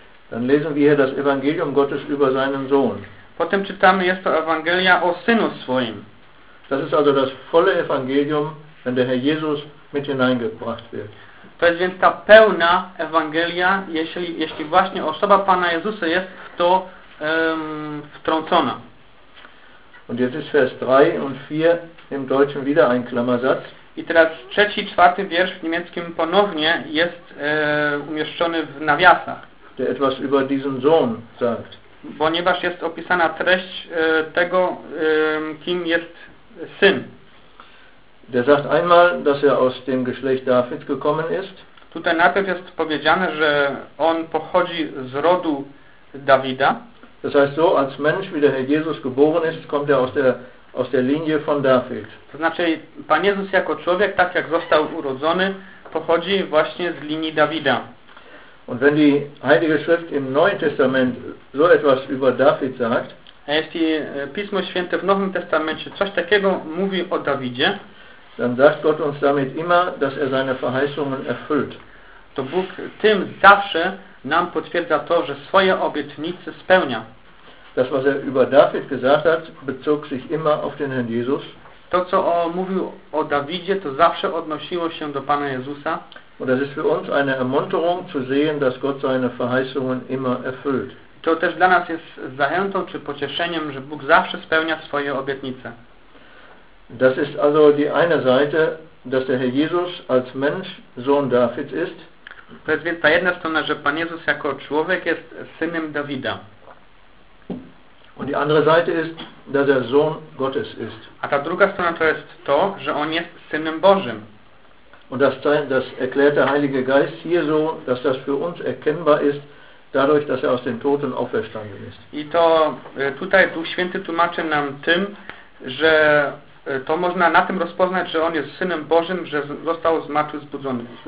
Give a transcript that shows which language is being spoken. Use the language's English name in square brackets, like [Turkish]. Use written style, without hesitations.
[German] Dann lesen wir hier das Evangelium Gottes über seinen Sohn. [Polish] Potem czytamy, jest to Ewangelia o Synu swoim. [German] Das ist also das volle Evangelium, wenn der Herr Jesus mit hineingebracht wird. [Polish] To jest więc ta pełna Ewangelia, jeśli właśnie osoba Pana Jezusa jest w to wtrącona. [German] Und jetzt ist Vers 3 und 4 im Deutschen wieder ein Klammersatz. [Polish] I teraz trzeci, czwarty wiersz w niemieckim ponownie jest umieszczony w nawiasach. [German] Der etwas über diesen Sohn sagt. [Polish] Ponieważ jest opisana treść tego, kim jest syn. [German] Der sagt einmal, dass er aus dem Geschlecht Davids gekommen ist. [Polish] Tutaj najpierw jest powiedziane, że on pochodzi z rodu Dawida. [German] Das heißt so, als Mensch, wie der Herr Jesus geboren ist, kommt er aus der Linie von David. [Polish] To znaczy, Pan Jezus jako człowiek, tak jak został urodzony, pochodzi właśnie z linii Dawida. [German] Und wenn die Heilige Schrift im Neuen Testament so etwas über David sagt, [Polish] a jeśli Pismo Święte w Nowym Testamencie coś takiego mówi o Dawidzie, [German] dann sagt Gott uns damit immer, dass er seine Verheißungen erfüllt. [Polish] To Bóg tym zawsze nam potwierdza to, że swoje obietnice spełnia. [German] Das, was er über David gesagt hat, bezog sich immer auf den Herrn Jesus. [Polish] To, co mówił o Dawidzie, to zawsze odnosiło się do Pana Jezusa. [German] Und das ist für uns eine Ermunterung zu sehen, dass Gott seine Verheißungen immer erfüllt. [Polish] To też dla nas jest zachętą czy pocieszeniem, że Bóg zawsze spełnia swoje obietnice. [German] Das ist also die eine Seite, dass der Herr Jesus als Mensch Sohn Davids ist. [Polish] To jest więc ta jedna strona, że Pan Jezus jako człowiek jest synem Dawida. [German] Und die andere Seite ist, dass er Sohn Gottes ist. [Polish] A ta druga strona to jest to, że on jest synem Bożym. [German] Und das erklärt der Heilige Geist hier so, dass das für uns erkennbar ist, dadurch, dass er aus den Toten auferstanden ist. [Polish] I to tutaj Duch Święty tłumaczy nam tym, że to można na tym rozpoznać, że on jest synem Bożym, że został zmartwychwzbudzony.